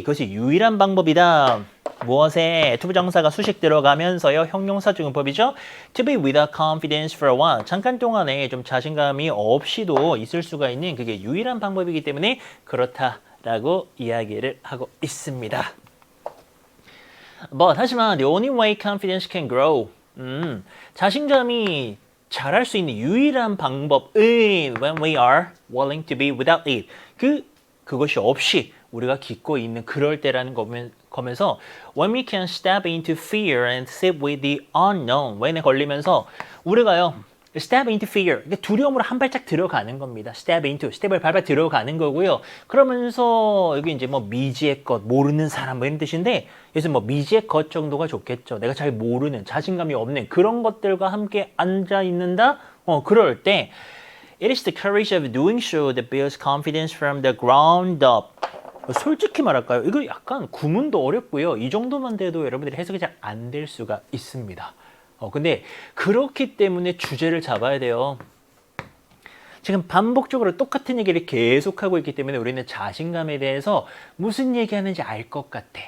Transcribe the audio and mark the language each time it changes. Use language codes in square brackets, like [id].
[ko] 그것이 유일한 방법이다. 무엇에? 투부정사가 수식 들어가면서요. 형용사 중용법이죠. [en] To be without confidence for a while. [ko] 잠깐 동안에 좀 자신감이 없이도 있을 수가 있는 그게 유일한 방법이기 때문에 그렇다라고 이야기를 하고 있습니다. [en] But [ko] 하지만 [en] the only way confidence can grow. [ko] 자신감이 잘할 수 있는 유일한 방법은 [en] when we are willing to be without it. [ko] 그것이 없이 우리가 갖고 있는 그럴 때라는 거면서 [en] when we can step into fear and sit with the unknown [ko] when에 걸리면서 우리가요 [en] step into fear [ko] 두려움으로 한 발짝 들어가는 겁니다. [en] step into [ko] 스텝을 밟아 들어가는 거고요. 그러면서 여기 이제 뭐 미지의 것 모르는 사람 뭐 이런 뜻인데 여기서 뭐 미지의 것 정도가 좋겠죠. 내가 잘 모르는 자신감이 없는 그런 것들과 함께 앉아 있는다. 그럴 때 [en] It is the courage of doing so that builds confidence from the ground up. [ko] 솔직히 말할까요? 이거 약간 구문도 어렵고요. 이 정도만 돼도 여러분들이 해석이 잘 안 될 수가 있습니다. 근데 그렇기 때문에 주제를 잡아야 돼요. 지금 반복적으로 똑같은 얘기를 계속하고 있기 때문에 우리는 자신감에 대해서 무슨 얘기하는지 알 것 같아.